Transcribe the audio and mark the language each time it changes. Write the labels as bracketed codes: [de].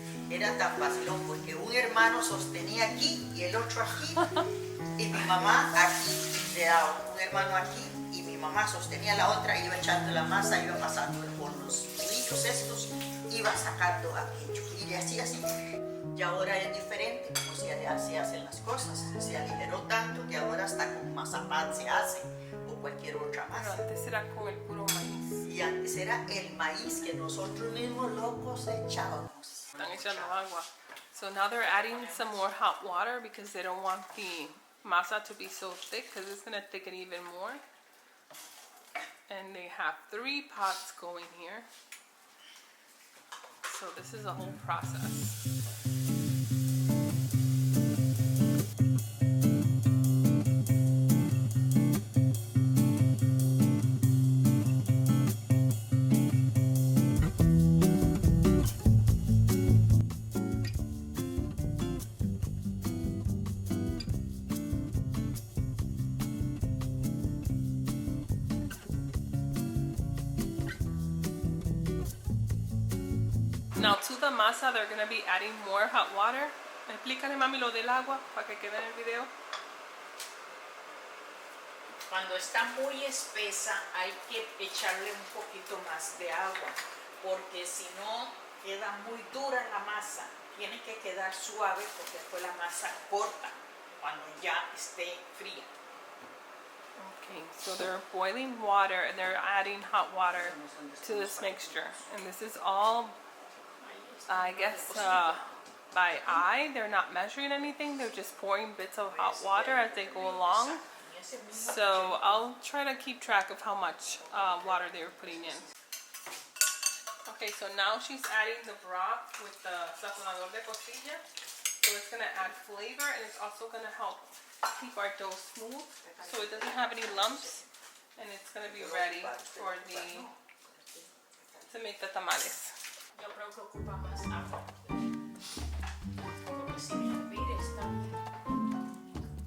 [es] Era tan vacilón porque un hermano sostenía aquí y el otro aquí, y mi mamá aquí, le daba un hermano aquí y mi mamá sostenía la otra, iba echando la masa, iba pasando por los nudillos estos, iba sacando aquello y le hacía así. Y ahora es diferente como se hacen las cosas, se aligeró tanto que ahora hasta con mazapán se hace o cualquier otra masa. Pero antes era con el puro maíz. Y antes era el maíz que nosotros mismos lo cosechábamos. Están echando agua. [en] So now they're adding some more hot water because they don't want the masa to be so thick, because it's going to thicken even more. And they have 3 pots going here. So this is a whole process. Now to the masa, they're going to be adding more hot water. [es] Explícale, mami, lo del agua para que quede en el video. Cuando está muy espesa hay que echarle un poquito más de agua porque si no queda muy dura la masa. Tiene que quedar suave porque después la masa corta cuando ya esté fría. [en] Okay, so they're boiling water and they're adding hot water to this mixture. And this is all, I guess, by eye. They're not measuring anything. They're just pouring bits of hot water as they go along. So I'll try to keep track of how much water they were putting in. Okay, so now she's adding the broth with the [es] sazonador de cocina. [en] So it's going to add flavor and it's also going to help keep our dough smooth so it doesn't have any lumps, and it's going to be ready for to make the tamales. [es] Yo creo que ocupa más agua. Porque si hervir está bien.